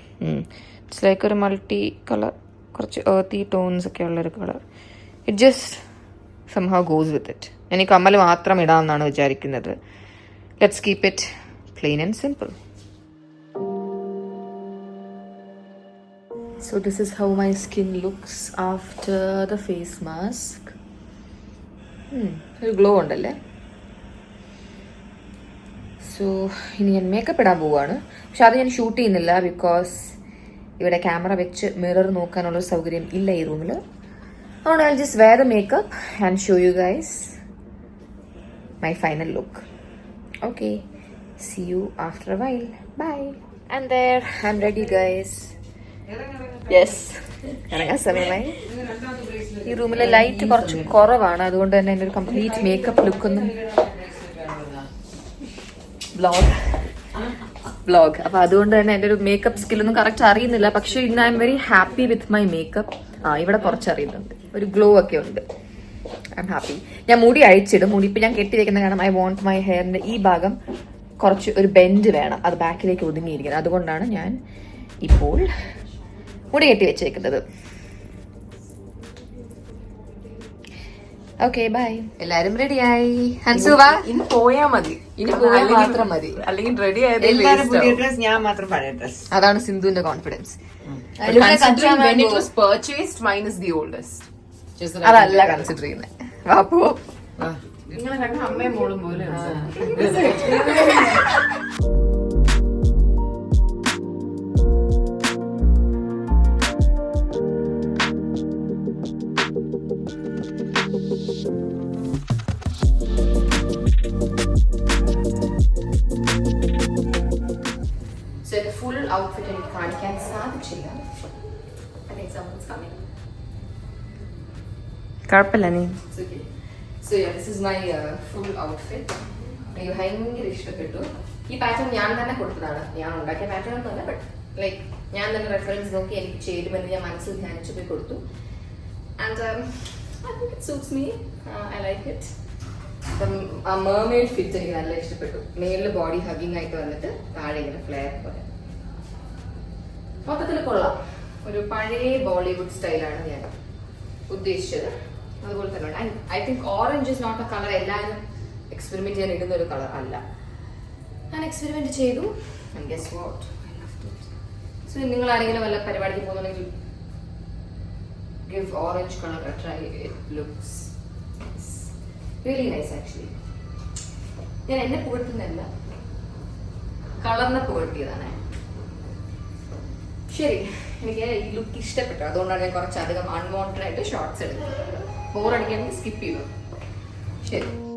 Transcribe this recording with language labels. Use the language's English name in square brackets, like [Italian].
[English] it's like [Malayalam] ഒരു multi colour, കുറച്ച് ഏർത്തി tones ഒക്കെ ഉള്ളൊരു colour. [English] It just somehow goes with it. [Malayalam] ഞാൻ ഈ കമ്മൽ മാത്രം ഇടാമെന്നാണ് വിചാരിക്കുന്നത്. [English] Let's keep it plain and simple. So this is how my skin looks after the face mask. [Malayalam] ഒരു ഗ്ലോ ഉണ്ടല്ലേ. സോ ഇനി ഞാൻ മേക്കപ്പ് ഇടാൻ പോവുകയാണ്. പക്ഷെ അത് ഞാൻ ഷൂട്ട് ചെയ്യുന്നില്ല. ബിക്കോസ് ഇവിടെ ക്യാമറ വെച്ച് മിറർ നോക്കാനുള്ള സൗകര്യം ഇല്ല ഈ റൂമിൽ. അതുകൊണ്ട് [English] I'll just wear the makeup and show you guys my final look. Okay, see you after a while. Bye. And there, I'm ready guys. Yes, [Malayalam] ഇറങ്ങാൻ സമയമായി. ഈ റൂമിലെ ലൈറ്റ് കുറച്ച് കുറവാണ്. അതുകൊണ്ട് തന്നെ എൻ്റെ ഒരു കംപ്ലീറ്റ് മേക്കപ്പ് ലുക്കൊന്നും വ്ളോഗ് അപ്പോൾ അതുകൊണ്ട് തന്നെ എൻ്റെ ഒരു മേക്കപ്പ് സ്കില്ലൊന്നും കറക്റ്റ് അറിയുന്നില്ല. പക്ഷേ ഇന്ന് [English] I'm very happy with my makeup. [Malayalam] ഇവിടെ കുറച്ച് അറിയുന്നുണ്ട്, ഒരു ഗ്ലോ ഒക്കെ ഉണ്ട്. [English] I'm happy. [Malayalam] ഞാൻ മുടി അഴിച്ചിടും. മുടി ഇപ്പം ഞാൻ കെട്ടി വെക്കുന്ന കാരണം [English] I want [Malayalam] മൈ ഹെയറിൻ്റെ ഈ ഭാഗം കുറച്ച് ഒരു ബെൻഡ് വേണം, അത് ബാക്കിലേക്ക് ഒതുങ്ങിയിരിക്കുന്നത്. അതുകൊണ്ടാണ് ഞാൻ ഇപ്പോൾ മുടി കെട്ടി വെച്ചേക്കുന്നത്. Okay bye. എല്ലാരും റെഡിയായി. ഹൻസു വാ, ഇനി പോയാ മതി, ഇനി പോയാൽ മാത്രം മതി. അല്ലെങ്കിൽ റെഡി ആയത് എല്ലാരും പുതിയ ഡ്രസ്, ഞാൻ മാത്രം പഴയ ഡ്രസ്. അതാണ് സിന്ധുവിന്റെ confidence. [English] when it was purchased, mine is the oldest. [Malayalam] അതല്ല കൺസിഡർ ചെയ്യുന്നത്. വാ പോ. നിങ്ങളെ കണ്ട അമ്മയും മോളും പോലെ. [English] So the full outfit [Malayalam] എനിക്ക് കാണിക്കാൻ സാധിച്ചില്ല. [English] I think someone's coming. [Malayalam] കുഴപ്പമില്ല നീ. [English] It's okay. So yeah, this is my full outfit. [Malayalam] എനിക്ക് ഭയങ്കര ഇഷ്ടപ്പെട്ടു. ഈ പാറ്റേൺ ഞാൻ തന്നെ കൊടുത്തതാണ്. ഞാൻ ഉണ്ടാക്കിയ പാറ്റേൺ ഒന്നുമല്ല, ബട്ട് ലൈക്ക് ഞാൻ തന്നെ റെഫറൻസ് നോക്കി എനിക്ക് ചേരുമെന്ന് ഞാൻ മനസ്സിൽ ധ്യാനിച്ചു പോയി കൊടുത്തു. [English] And I think it suits me. I like it. [Malayalam] ആ മെർമെയ്ഡ് ഫിറ്റ് എനിക്ക് നല്ല ഇഷ്ടപ്പെട്ടു. മേളിൽ ബോഡി ഹഗിങ് ആയിട്ട് വന്നിട്ട് താഴെ ഇങ്ങനെ ഫ്ലെയർ പോലെ മൊത്തത്തിൽ കൊള്ളാം. ഒരു പഴയ ബോളിവുഡ് സ്റ്റൈലാണ് ഞാൻ ഉദ്ദേശിച്ചത്. അതുപോലെ തന്നെ [English] I think orange is not a colour [Malayalam] എല്ലാവരും എക്സ്പെരിമെന്റ് ചെയ്യാൻ ഇടുന്ന ഒരു കളർ അല്ല. ഞാൻ എക്സ്പെരിമെന്റ് ചെയ്തു. [English] Guess what, I loved it. So [Malayalam] നിങ്ങൾ ആരെങ്കിലും വല്ല പരിപാടിക്ക് പോകുന്നുണ്ടെങ്കിൽ [English] give orange color a try. It looks really nice actually. [Malayalam] ഞാൻ എന്നെ പുകഴ്ത്തുന്നല്ല, കളറിനെ പുകഴ്ത്തിയതാണ്. ശരി, എനിക്ക് ഈ ലുക്ക് ഇഷ്ടപ്പെട്ടു. അതുകൊണ്ടാണ് ഞാൻ കുറച്ചധികം അൺവാണ്ടഡ് ആയിട്ട് ഷോർട്സ് എടുത്തത്. ബോറടിക്കാണെങ്കിൽ സ്കിപ്പ് ചെയ്തു. ശരി.